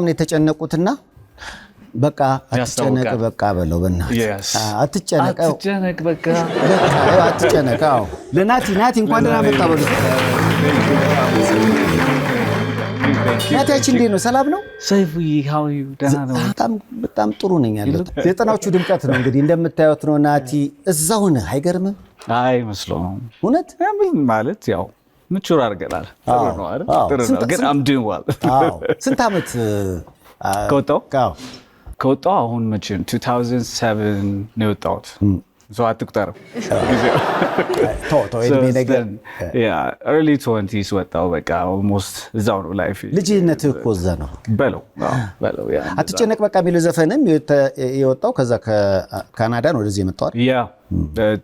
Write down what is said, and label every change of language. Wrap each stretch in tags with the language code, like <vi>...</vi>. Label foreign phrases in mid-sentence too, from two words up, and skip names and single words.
<am>ነው የተጨነቁትና በቃ አትጨነቅ በቃ በለው በእናትህ አትጨነቅ በቃ አትጨነቅ። አዎ ለናቲ እንኳን ደህና መጣ በሉት። ናቲያችን እንዴት ነው? ሰላም ነው?</am> <en>ሰይፉዬ how are you?</en> <am>ደህና ነው? በጣም ጥሩ ነኝ ያለሁት። የጽናዎቹ ድምቀት ነው እንግዲህ እንደምታዩት ነው። ናቲ እዛው ነህ አይገርምም? አይ መስሎኝ እውነት ማለት ያው ምቹር አድርገናል። ጥሩ ነው አይደል? ጥሩ ነው ግን</am> <en>I'm doing well።</en> <am>ስንት ዓመት ከወጣሁ አሁን መቼም 2007 ነው የወጣሁት። So አትቁጠር እድሜ ነገር</am> <en>early 20s</en> <am>ወጣሁ። በቃ almost እዛው ነው ላይፍ። ልጅነትህ እኮ እዛ ነው በለው። አትጨነቅ በቃ የሚለው ዘፈንም የወጣው ከዛ ከካናዳ ነው ወደዚህ የመጣው አይደል?</am>